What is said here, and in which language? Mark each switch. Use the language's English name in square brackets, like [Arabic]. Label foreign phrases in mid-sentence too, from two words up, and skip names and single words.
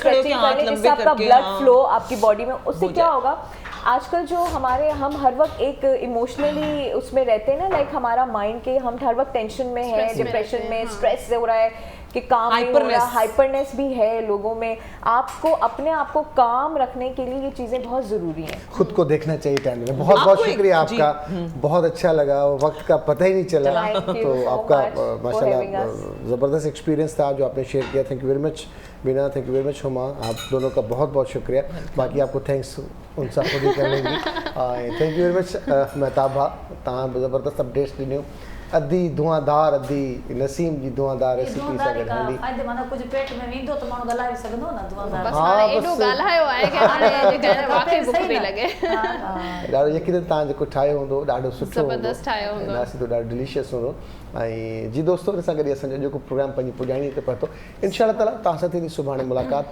[Urdu] جس سے آپ کا [English] blood flow [Urdu] آپ کی باڈی میں، اس سے کیا ہوگا، آج کل جو ہم ہر وقت ایک ایموشنلی اس میں رہتے ہیں نا، لائک ہمارا مائنڈ کے ہم ہر وقت ٹینشن میں ہے، ڈپریشن میں، اسٹریس ہو رہا ہے کہ کام نہیں ہو رہا، ہائپرنیس بھی ہے لوگوں میں. آپ کو اپنے آپ کو کام رکھنے کے لیے یہ چیزیں بہت ضروری ہیں. خود کو دیکھنا چاہیے ٹائم میں۔ بہت بہت شکریہ آپ کا، بہت اچھا لگا، وقت کا پتا ہی نہیں چلا. تو آپ کا ماشاءاللہ زبردست ایکسپیرینس تھا جو آپ نے شیئر کیا. [English] thank you very much Beena, thank you very much Huma, [Urdu] آپ دونوں کا بہت بہت شکریہ. باقی آپ کو تھینکس ان سب خود ہی کر لیں گی. [English] thank you very much [Sindhi] महताब भा, तव्हां ज़बरदस्त अपडेट्स ॾिनियूं। अद्धी धुआंधार अद्धी नसीम जी धुआंधार रेसिपी सां गॾु हली। फायदे माना कुछ पेट में वेंदो त माण्हू ॻाल्हाए सघंदो न धुआंधार। बस हाणे एॾो ॻाल्हायो आहे कि हाणे जेका वाकई बुख पई लॻे। ॾाढो यकीनन तव्हां जेको ठाहियो हूंदो ॾाढो सुठो हूंदो, ज़बरदस्त ठाहियो हूंदो, नाश्तो ॾाढो डिलीशियस हूंदो। ऐं जी दोस्तो, हिन सां गॾु असांजो जेको प्रोग्राम पंहिंजी पुॼाणी ते पहुतो, इंशाअल्लाह ताला तव्हां सां थींदी सुभाणे मुलाक़ात।